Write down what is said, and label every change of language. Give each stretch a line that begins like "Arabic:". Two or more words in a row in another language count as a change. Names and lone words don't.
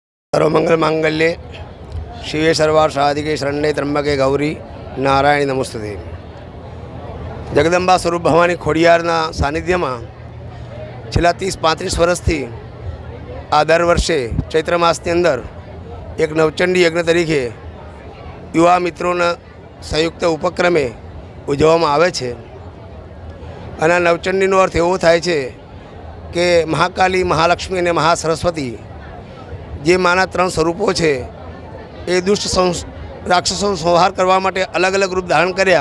Sanskrit: सर्वमंगल मांगल्ये शिवे सर्वार्थ साधिके शरण्ये त्र्यंबके गौरी नारायणी नमोस्तुते।
Gujarati: જગદંબા સ્વરૂપ ભવાની ખોડિયારના સાનિધ્યમાં છેલ્લા 30-35 વર્ષથી આ દર વર્ષે ચૈત્ર માસની અંદર એક નવચંડી યજ્ઞ તરીકે યુવા મિત્રોના સંયુક્ત ઉપક્રમે ઉજવવામાં આવે છે। અને નવચંડીનો અર્થ એવો થાય છે કે મહાકાલી, મહાલક્ષ્મી અને મહાસરસ્વતી જે માના 3 સ્વરૂપો છે એ દુષ્ટ રાક્ષસોનો સંહાર કરવા માટે અલગ અલગ રૂપ ધારણ કર્યા।